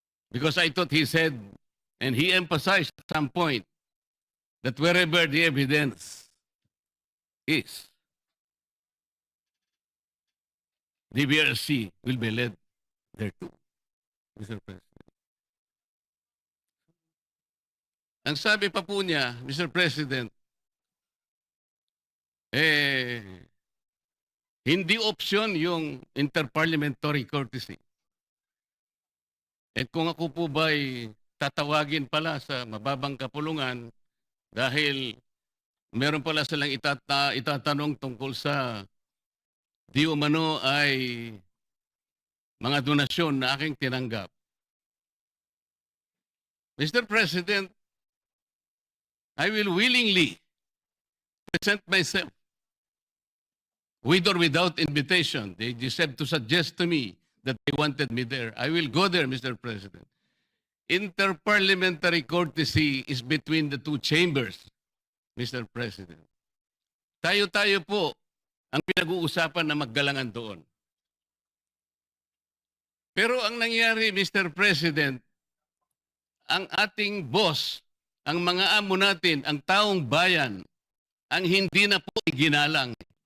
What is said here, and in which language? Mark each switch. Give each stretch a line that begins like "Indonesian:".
English: Because I thought he said, and he emphasized at some point, that wherever the evidence is, the BRC will be led there too, Mr. President.
Filipino: Ang sabi pa po niya, Mr. President, hindi option yung interparliamentary courtesy. At kung ako po ba'y tatawagin pala sa mababang kapulungan dahil meron pala silang itatanong tungkol sa di umano ay mga donasyon na aking tinanggap.
English: Mr. President, I will willingly present myself with or without invitation. They just have to suggest to me that they wanted me there. I will go there, Mr. President. Interparliamentary courtesy is between the two chambers, Mr. President.
Filipino: Tayo-tayo po ang pinag-uusapan na maggalangan doon. Pero ang nangyari, Mr. President, ang ating boss, ang mga amo natin, ang taong bayan, ang hindi na po iginalang.